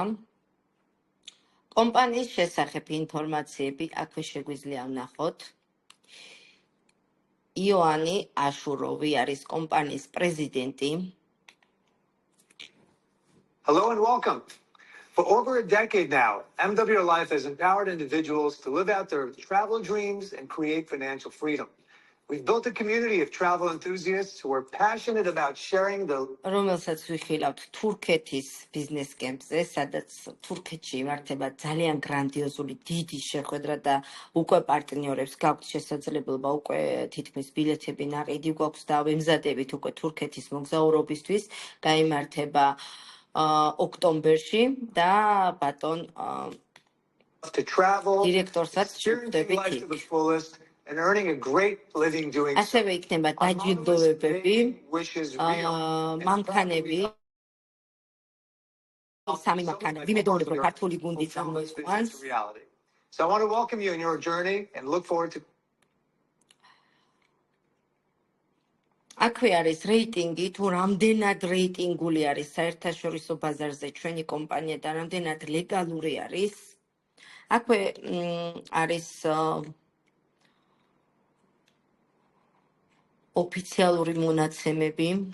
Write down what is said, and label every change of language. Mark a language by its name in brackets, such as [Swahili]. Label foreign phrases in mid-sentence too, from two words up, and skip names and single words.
[Georgian] კომპანიის შესახებ ინფორმაციები აქვე შეგვიძლია ვნახოთ. იონი აშუროვი არის კომპანიის პრეზიდენტი. [English] Hello and welcome. For over a decade now, MWR Life has empowered individuals to live out their travel dreams and create financial freedom. We've built a community of travel enthusiasts who are passionate about sharing the [Georgian] რომელსაც ვიხილავთ თურქეთის ბიზნეს კემპზე, სადაც თურქეთში იმართება ძალიან გრანდიოზული დიდი შეხვედრა და უკვე პარტნიორებს გაქვთ შესაძლებლობა უკვე თითქმის ბილეთები ნაყიდი გვაქვს და ვემზადებით უკვე თურქეთის მოგზაურობისთვის, გაიმართება ოქტომბერში და ბატონ [English] to travel, [Georgian] დირექტორსაც [English] experiencing life to the fullest, and earning a great living doing so. [Georgian] ასევე იქნება დაჯილდოებები, [English] Wishes real. [Georgian] მანქანები, სამი მანქანა, ვიმედოვნებ რომ ქართული გუნდი [English] Fulfill this [Georgian] წამოიყვანს. [English] business to reality. So I want to welcome you in your journey and look forward to [Georgian] აქვე არის რეიტინგი, თუ რამდენად რეიტინგული არის საერთაშორისო ბაზარზე ჩვენი კომპანია და რამდენად ლეგალური არის. აქვე არის ოფიციალური მონაცემები.